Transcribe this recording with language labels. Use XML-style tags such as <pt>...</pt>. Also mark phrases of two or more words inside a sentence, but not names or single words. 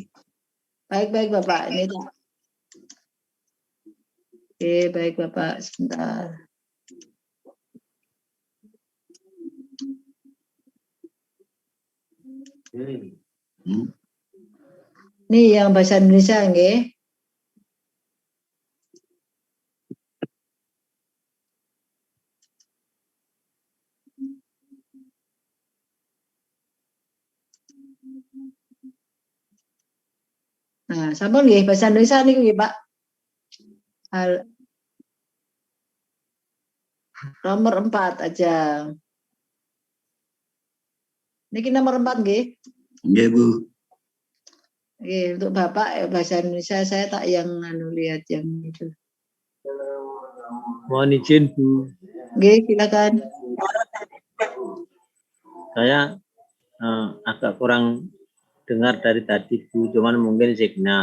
<id>Baik Bapak, ini tak. Oke, baik Bapak, sebentar. Ini yang bahasa Indonesia nggih. Nah,</id> <jv>sampun nggih</jv> <id>bahasa Indonesia</id> <jv>niku nggih,</jv> <id>Pak. Nomor 4 aja. Niki nomor 4 nggih. Nggih, Bu. Oke, untuk Bapak bahasa Indonesia saya tak yang lihat yang itu. Mohon izin Bu. Oke, silakan. Saya agak kurang dengar dari tadi Bu, cuman mungkin signal.</id>